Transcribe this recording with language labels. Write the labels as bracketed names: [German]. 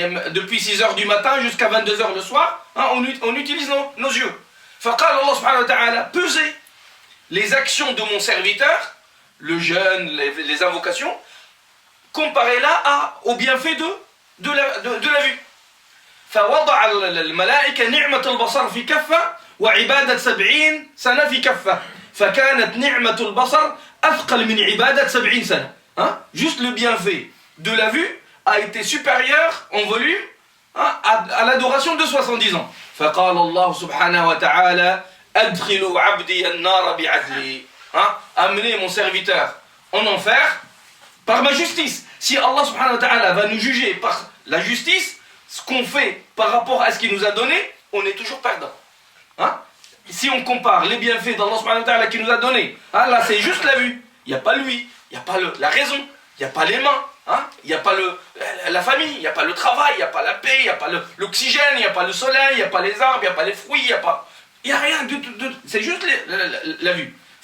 [French] Depuis 6 heures du matin jusqu'à 22 heures le soir, on utilise nos yeux. [Arabic] فقال الله سبحانه وتعالى, [French] pesez les actions de mon serviteur, le jeûne, les invocations, comparez-la au bienfait de la vue. [Arabic] فوضع الملائكة نعمة البصر في كفة وعبادة 70 سنة في كفة فكانت نعمة البصر أثقل من عبادة 70 سنة. [French] Juste le bienfait de la vue a été supérieur en volume à l'adoration de 70 ans. [Arabic] فقال الله سبحانه وتعالى أدخلوا عبدي النار بعدلي. [French] Amenez mon serviteur en enfer par ma justice. Si Allah subhanahu wa ta'ala va nous juger par la justice, ce qu'on fait par rapport à ce qu'il nous a donné, on est toujours perdant. Si on compare les bienfaits d'Allah subhanahu wa ta'ala qu'il nous a donné, là c'est juste la vue, il n'y a pas lui, il n'y a pas la raison, il n'y a pas les mains, il n'y a pas la famille, il n'y a pas le travail, il n'y a pas la paix, il n'y a pas l'oxygène, il n'y a pas le soleil, il n'y a pas les arbres, il n'y a pas les fruits, il n'y a rien, c'est juste la vue.